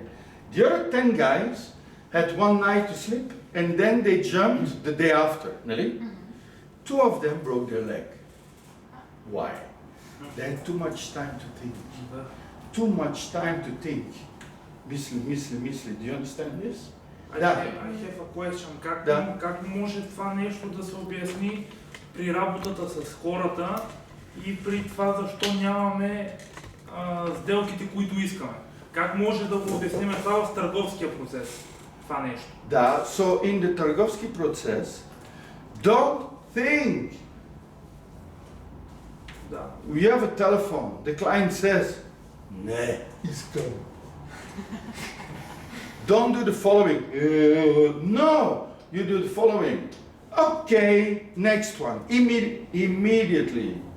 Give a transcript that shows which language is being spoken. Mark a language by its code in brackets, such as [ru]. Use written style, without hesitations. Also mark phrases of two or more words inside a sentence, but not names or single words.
[en] The other 10 guys had one night to sleep and then they jumped the day after, Nelly? 2 of them broke their leg. Why? They had too much time to think. Too much time to think. Мисли. Do you understand this? I have a question. [bg] Как може това нещо да се обясни при работата с хората и при това защо нямаме сделките, които искаме? Как може да го обясним това в търговския процес? Това нещо. Да, [en] so in the [bg] търговски процес, [en] don't think. [bg] Да. [en] We have a telephone. The client says, [bg] "Не, искам." [en] Don't do the following. No, you do the following. Okay, next one. Immediately.